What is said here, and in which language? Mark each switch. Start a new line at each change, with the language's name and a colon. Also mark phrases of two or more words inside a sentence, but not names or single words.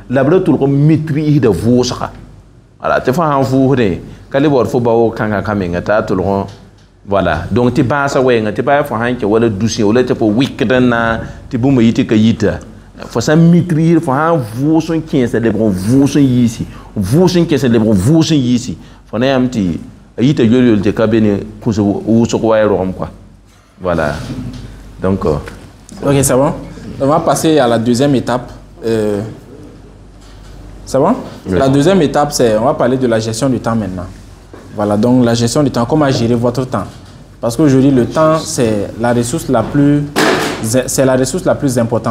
Mossi: b ra tʋlg n mitrisda vʋʋsga wala tɩ fo sã n vʋʋsdẽ ka le baood fo bao kãngã ka menga t'a tʋlg
French: voilà donc
Mossi: tɩ bãasa wɛɛngã tɩ baa fo sã n kẽ wala dusẽ wala tɩ fo wɩkd n na tɩ bũmba yɩ tɩ ka yita fo sã n mitrisd fo sã n vʋʋs n kẽesa lebg n vʋʋs n yiisi vʋʋs n kẽesa lebg n vʋʋs n yiisi fo na yãmb tɩ a yita yol-yol tɩ ka be ne kũs wʋsg wa y rogem
French: quoi voilà donc ok c'est bon on va passer à la deuxième étape c'est bon oui. La deuxième étape c'est on va parler de la gestion du temps maintenant. Voilà, donc la gestion du temps, comment gérer votre temps. Parce qu'aujourd'hui, le temps, c'est la ressource la plus importante.